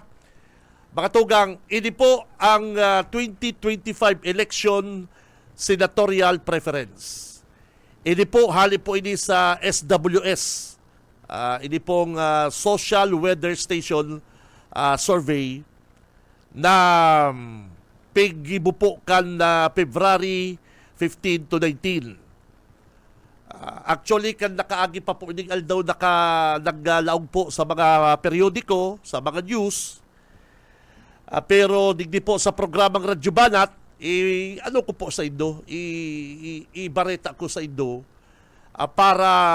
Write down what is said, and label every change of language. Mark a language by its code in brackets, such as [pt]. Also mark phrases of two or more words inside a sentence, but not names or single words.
[bik] Mga tugang, ini po ang 2025 [en] election senatorial preference. [bik] Ini po, hali po ini sa SWS. Ini pong Social Weather Station survey na pigibupo kan na [en] February 15 to 19. [bik] Actually, kan nakaagi pa po ining aldaw naglalaog po sa mga periodiko, sa mga news. Pero digdi po sa programang Radyo Banat, ano ko po sa Indo, ibareta ko sa Indo para